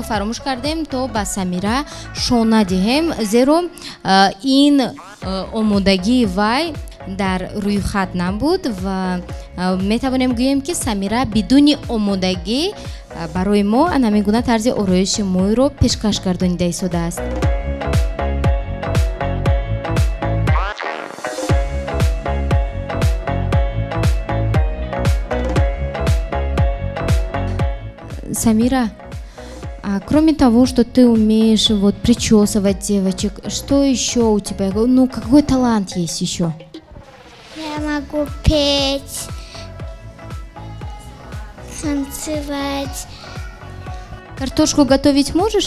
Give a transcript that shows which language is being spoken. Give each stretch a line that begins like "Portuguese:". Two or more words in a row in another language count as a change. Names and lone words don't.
Tajik: фаромӯш кардем то ба Самира шона диҳем, зеро ин омодагии вай дар рӯйхат набуд ва метавонем гӯем ки Самира бидуни омодагӣ барои мо ана гуна тарзи ороиши мӯйро пешкаш гардонида истодааст.
Russian: Самира, а кроме того, что ты умеешь вот причесывать девочек, что еще у тебя? Ну, какой талант есть еще? Я могу петь, танцевать. Картошку готовить можешь?